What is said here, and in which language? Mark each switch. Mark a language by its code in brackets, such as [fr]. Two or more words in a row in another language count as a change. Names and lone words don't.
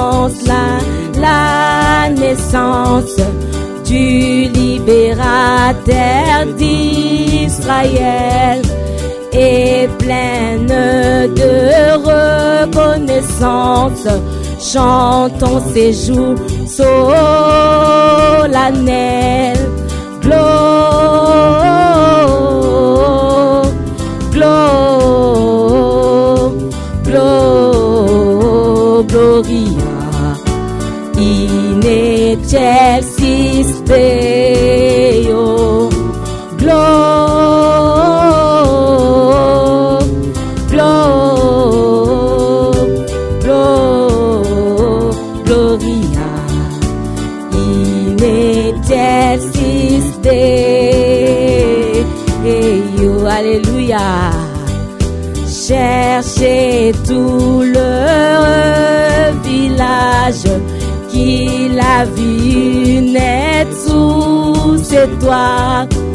[fr] annonce la naissance du libérateur d'Israël, et pleine de reconnaissance, chantons ces jours solennels. [la] Gloria in excelsis Deo. Gloria in excelsis Deo. [fr] Alléluia. Cherchez tout le village qu'il a vu naître sous ses toits.